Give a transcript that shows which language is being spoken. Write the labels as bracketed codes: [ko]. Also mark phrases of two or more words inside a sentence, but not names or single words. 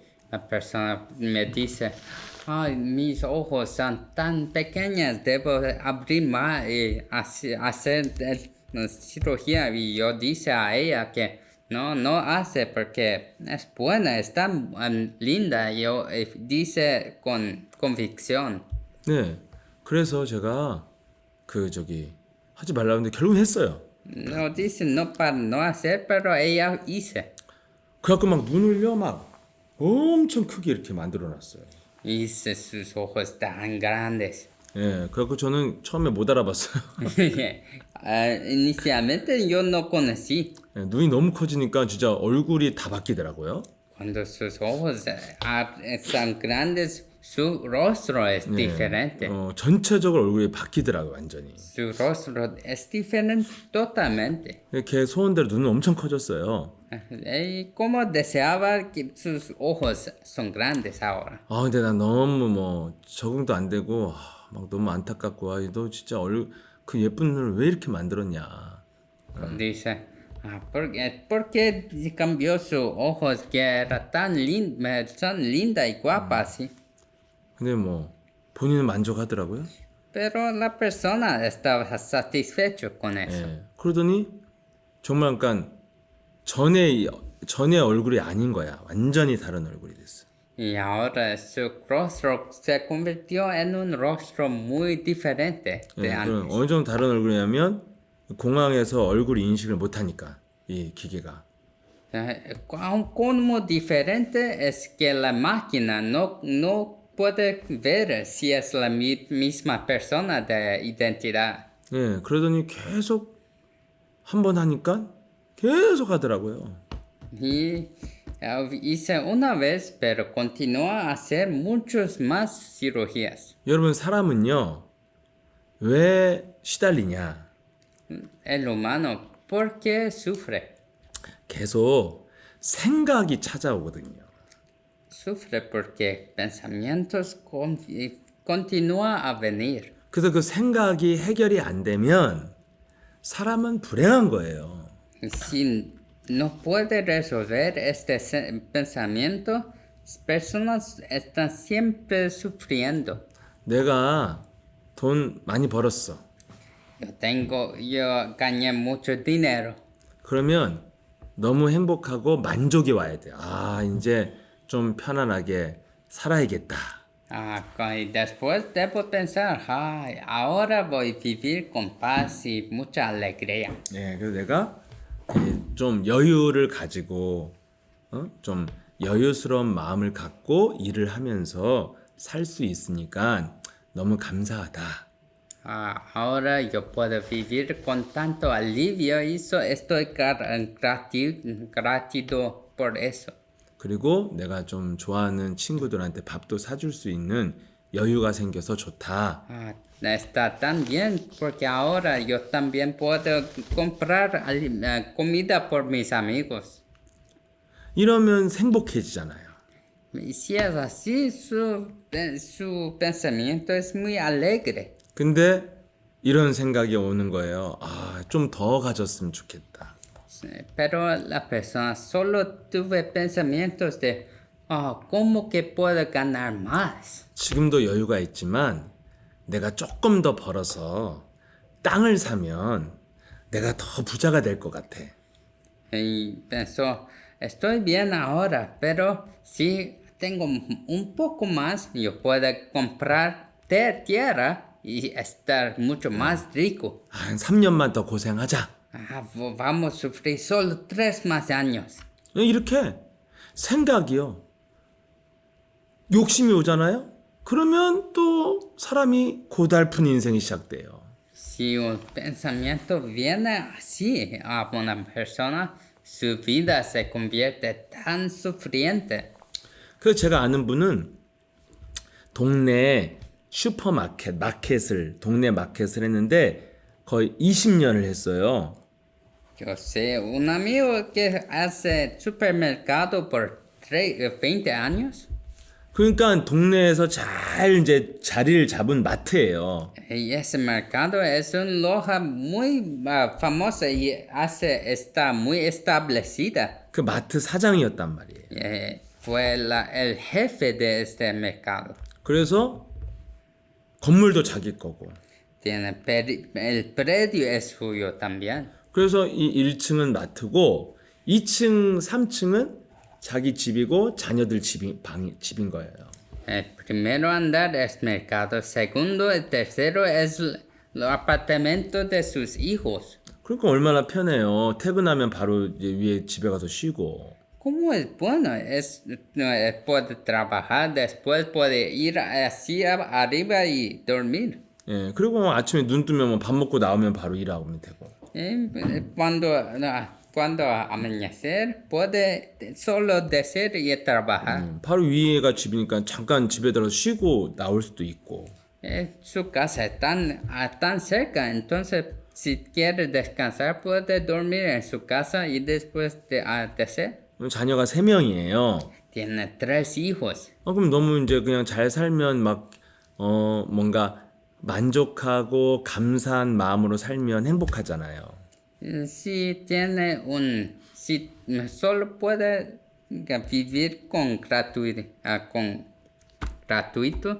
[es] La persona me dice, ay, mis ojos son tan pequeños, debo abrir más y hacer cirugía. Y yo dice a ella que no hace porque es buena, es tan linda. Yo dice con convicción. [ko] 네. 그래서 제가 하지 말라고 했는데 결국은 했어요. [es] No dice no para no hacer, pero ella hice. [ko] 그래갖고 막 눈을요 막 엄청 크게 이렇게 만들어놨어요. [es] Hice sus ojos tan grandes. [ko] 예, 그래갖고 저는 처음에 못 알아봤어요. [es] Inicialmente yo no conocí. [ko] 예, 눈이 너무 커지니까 진짜 얼굴이 다 바뀌더라고요. [es] Cuando sus ojos son grandes, su rostro es diferente. [ko] 전체적으로 얼굴이 바뀌더라고요, 완전히. [es] Su rostro es diferente totalmente. [ko] 걔 소원대로 눈은 엄청 커졌어요. [es] Y como deseaba que sus ojos son grandes ahora. [ko] 아, 근데 나 너무 뭐 적응도 안 되고 막 너무 안타깝고 너 진짜 그 예쁜 눈을 왜 이렇게 만들었냐. [es] Dice, ¿por qué cambió sus ojos que era tan linda y guapa así? [ko] 근데 뭐 본인은 만족하더라고요. [es] Pero la persona estaba satisfecho con eso. [ko] 예. 그러더니 정말 그러니까 전에 얼굴이 아닌 거야. 완전히 다른 얼굴이 됐어. [es] Y ahora su rostro se convirtió en un rostro muy diferente de [ko] 예, 그럼 [es] antes. [ko] 어느 정도 다른 얼굴이냐면 공항에서 얼굴 인식을 못 하니까 이 기계가. [es] Como diferente es que la máquina no puede ver si es la misma persona de identidad. [ko] 예, 그러더니 계속 한 번 하니까 계속 하더라고요. [es] Y hice una vez, pero continúa a hacer muchas más cirugías. [ko] 여러분 사람은요 왜 시달리냐? [es] El humano, ¿por qué sufre? [ko] 계속 생각이 찾아오거든요. [es] Sufre porque pensamientos continúan a venir. [ko] 그래서 그 생각이 해결이 안 되면 사람은 불행한 거예요. [es] Si no puede resolver este pensamiento, personas están siempre sufriendo. [ko] 내가 돈 많이 벌었어. [es] Yo gané mucho dinero. [ko] 그러면 너무 행복하고 만족이 와야 돼. 아, 이제 좀 편안하게 살아야겠다. [es] Y después debo pensar, ahora voy a vivir con paz y mucha alegría. [ko] 예, 그래서 내가 좀 여유를 가지고 좀 여유스러운 마음을 갖고 일을 하면서 살 수 있으니까 너무 감사하다. [es] Ahora yo puedo vivir con tanto alivio y estoy gratido por eso. [ko] 그리고 내가 좀 좋아하는 친구들한테 밥도 사줄 수 있는 여유가 생겨서 좋다. [es] Está tan bien porque ahora yo también puedo comprar comida por mis amigos. [ko] 이러면 행복해지잖아요. [es] Y si es así, su pensamiento es muy alegre. [ko] 근데 이런 생각이 오는 거예요. 아, 좀 더 가졌으면 좋겠다. [es] Pero la persona solo tuve pensamientos de, ¿cómo que puedo ganar más? [ko] 지금도 여유가 있지만 내가 조금 더 벌어서 땅을 사면 내가 더 부자가 될 것 같아. [es] Y pensó, estoy bien ahora, pero si tengo un poco más, yo puedo comprar tierra y estar mucho más rico. [ko] 한 3년만 더 고생하자. [es] Vamos a sufrir solo 3 más años. [ko] 이렇게 생각이요. 욕심이 오잖아요. 그러면 또 사람이 고달픈 인생이 시작돼요. [es] Si un pensamiento viene así a una persona, su vida se convierte tan sufriente. [ko] 그래서 제가 아는 분은 동네 동네 마켓을 했는데 거의 20년을 했어요. [es] Yo sé un amigo que hace supermercado por 20 años. [ko] 그러니까 동네에서 잘 이제 자리를 잡은 마트예요. [es] Y ese mercado es una loja muy famosa y está muy establecida. [ko] 그 마트 사장이었단 말이에요. [es] Fue el jefe de este mercado. [ko] 그래서 건물도 자기 거고. [es] El predio es suyo también. [ko] 그래서 이 1층은 마트고 2층, 3층은 자기 집이고 자녀들 집인 거예요. [es] El primero andar es mercado, segundo, el tercero es el apartamento de sus hijos. [ko] 그러니까 얼마나 편해요. 퇴근하면 바로 이제 위에 집에 가서 쉬고. [es] ¿Cómo es bueno? Puede trabajar, después puede ir así arriba y dormir. [ko] 예, 그리고 아침에 눈 뜨면 밥 먹고 나오면 바로 일하면 되고. [es] Cuando cuando amanecer puede solo decir y trabajar. [ko] 바로 위에가 집이니까 잠깐 집에 들어서 쉬고 나올 수도 있고. [es] Su casa es tan cerca, entonces si quiere descansar puede dormir en su casa y después de atardecer. [ko] 자녀가 3명이에요. [es] Tiene 3 hijos. [ko] 그럼 너무 이제 그냥 잘 살면 막 뭔가 만족하고 감사한 마음으로 살면 행복하잖아요. [es] Si tiene si solo puede vivir con gratuito